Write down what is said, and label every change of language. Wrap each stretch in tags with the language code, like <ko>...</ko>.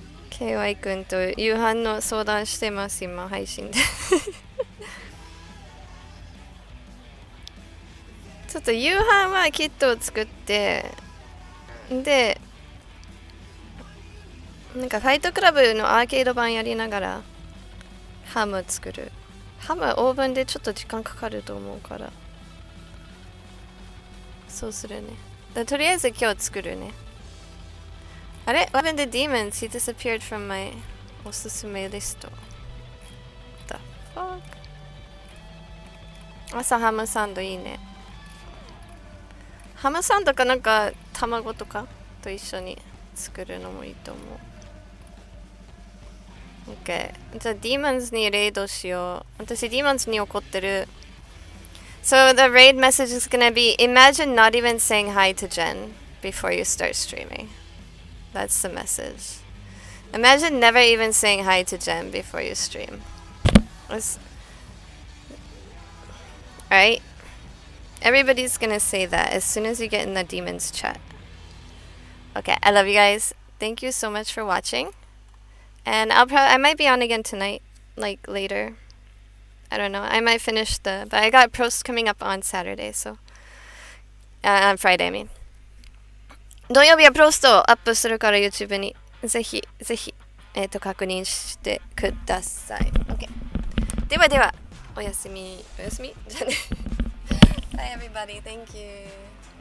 <ja>KY 君と夕飯の相談してます今配信でちょっと夕飯はキットを作ってでなんかファイトクラブのアーケード版やりながらハム作る。ハムはオーブンでちょっと時間かかると思うからそうするね。とりあえず今日作るね。</ja> <en>あれ What happened to demons? He disappeared from my おすすめリスト。 What the fuck?</en> <ja>朝ハムサンドいいね。ハムサンドかなんか卵とかと一緒に作るのもいいと思う。 OK。じゃあ demons にレイドしよう。私 demons に怒ってる。</ja> <en>So the raid message is gonna be imagine not even saying hi to Jen before you start streaming. That's the message. Imagine never even saying hi to Jen before you stream. Alright? Everybody's gonna say that as soon as you get in the demons chat. Okay, I love you guys. Thank you so much for watching. And I might be on again tonight, like later. I don't know. I might finish but I got posts coming up on Saturday, so on Friday, I mean.</en> <ja>土曜日はポストをアップするから YouTube にぜひ確認してください。OK。ではではおやすみじゃあね。 Bye everybody. Thank you.</ja>